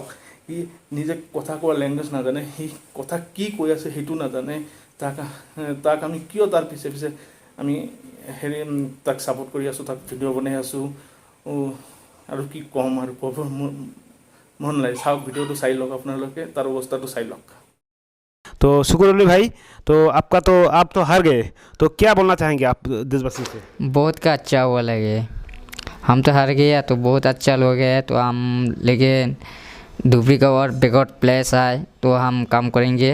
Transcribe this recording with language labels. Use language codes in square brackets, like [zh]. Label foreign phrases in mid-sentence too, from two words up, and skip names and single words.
[as] সি নিজে কথা কোৱা লেংগুৱেজ নাজানে, সি কথা কি কৈ আছে সেইটো নাজানে। তাক আমি কিয় তাৰ পিছে পিছে আমি হেৰি তাক ছাপোৰ্ট কৰি আছোঁ, তাক ভিডিঅ' বনাই আছোঁ। আৰু কি ক'ম আৰু ক'ব মন নাই। চাওক, ভিডিঅ'টো চাই লওক, আপোনালোকে তাৰ অৱস্থাটো চাই লওক। [hi] तो शुक्र अली भाई, तो आप तो हार गए, तो क्या बोलना चाहेंगे आप देशवासी से? बहुत का अच्छा हुआ लगे। हम तो हार गया तो बहुत अच्छा लोग है, तो हम लेकिन धुबरी का और [en] backout place [hi] है तो हम काम करेंगे।